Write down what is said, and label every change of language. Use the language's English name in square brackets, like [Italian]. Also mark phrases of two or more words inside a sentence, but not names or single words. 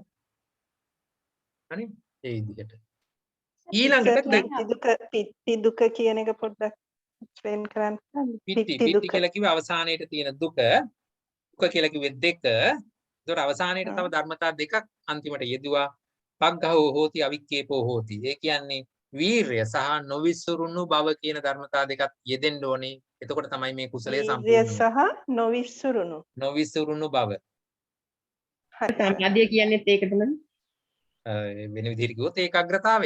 [Sinhala] හරි ඒ විදිහට. ඊළඟට පිටි දුක කියන එක පොඩ්ඩක් එක්ස්ප්ලේන් කරන්න. පිටි කියලා කිව්ව අවසානයේට තියෙන දුක කියලා කිව්වේ දෙක. ඒතකොට අවසානයේට තව ධර්මතා දෙකක් අන්තිමට යෙදුවා. [Pali] පග්ගහෝ හෝති අවික්කේපෝ හෝති. [Sinhala] ඒ කියන්නේ වීරය සහ නොවිසුරුණු බව කියන ධර්මතා දෙකක් යෙදෙන්න ඕනේ. එතකොට තමයි මේ කුසලය සම්පූර්ණ සහ නොවිසුරුණු බව. සමාධිය කියන්නේ ඒකටමද? වෙන විදිහට කිව්වොත් ඒකාග්‍රතාවය.